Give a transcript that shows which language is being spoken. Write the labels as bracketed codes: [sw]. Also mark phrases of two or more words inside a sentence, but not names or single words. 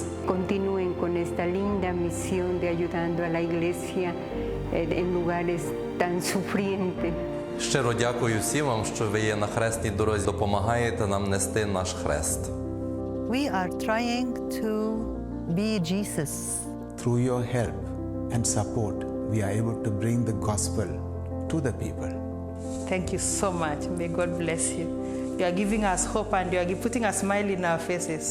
[es] Continúen con esta linda misión de ayudando a la Iglesia en lugares tan sufrientes. [uk] Щиро дякую всім вам, що ви є на хресній дорозі, допомагаєте нам нести наш хрест. [en] We are trying to be Jesus. Through your help and support, we are able to bring the gospel to the people. Thank you so much. May God bless you. You are giving us hope and you are putting a smile in our faces.